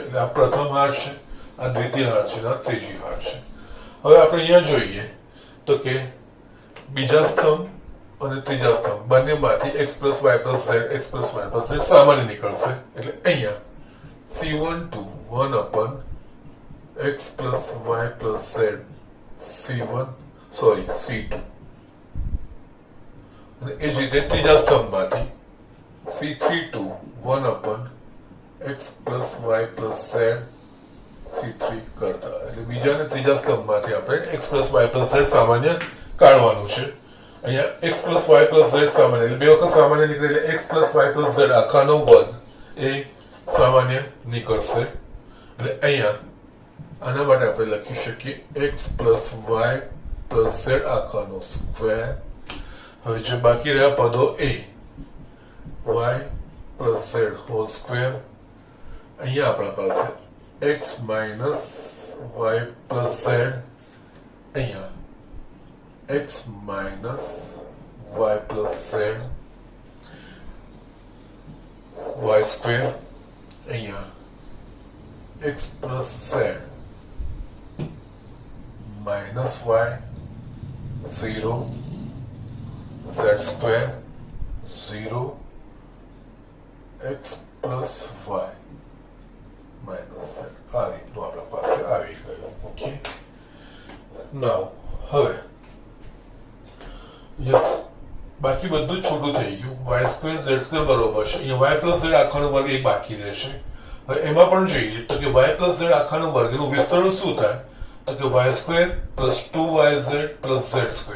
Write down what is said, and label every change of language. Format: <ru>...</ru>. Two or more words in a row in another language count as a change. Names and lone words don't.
<gu>એટલે આ પ્રથમ હાર છે, આ દ્વિતીય હાર છે, આ ત્રીજી હાર છે. હવે આપણે અહીંયા જોઈએ તો કે બીજા સ્તંભ અને ત્રીજા સ્તંભ બંનેમાંથી</gu> <en>x plus y plus z, x plus y plus z</en> <gu>સામાન્ય નીકળશે. એટલે અહીંયા C12</gu> <en>1 upon x plus y plus z</en> <gu>C2, અને એ જ રીતે ત્રીજા સ્તંભમાંથી C32</gu> <en>1 upon x plus y plus z</en> <gu>C3 કરતા. એટલે બીજા અને ત્રીજા સ્તંભમાંથી આપણે</gu> <en>x plus y plus z</en> <gu>સામાન્ય કાઢવાનું છે. અહીંયા</gu> <en>x plus y plus z</en> <gu>સામાન્ય, એટલે બે વખત સામાન્ય નીકળે, એટલે</gu> <en>x plus y plus z</en> <gu>આખાનો વર્ગ એ સામાન્ય નીકળશે. એટલે અહીંયા આના માટે આપણે લખી શકીએ</gu> <en>x plus y plus z</en> <gu>આખાનો</gu> <en>square.</en> <gu>હવે જે બાકી રહ્યા પદો એ</gu> <en>y plus z whole square,</en> <gu>અહીંયા આપણા પાસે</gu> <en>x minus y plus z, અહીંયા x minus y plus z, y square, અહીંયા x plus z minus y 0, z square 0, x plus y minus z.</en> <gu>આ રીતનું આપણા પાસે આવી ગયું.</gu> <en>okay, now</en> <gu>હવે યસ, બાકી બધું છોટું થઈ ગયું.</gu> <en>y square z square</en> <gu>બરોબર છે. અહીંયા</gu> <en>y plus z</en> <gu>આખાનો વર્ગ એક બાકી રહેશે. હવે એમાં પણ જોઈએ તો કે</gu> <en>y plus z</en> <gu>આખાનો વર્ગ એનું વિસ્તરણ શું થાય તો કે</gu> <en>y square plus 2yz plus z square.</en>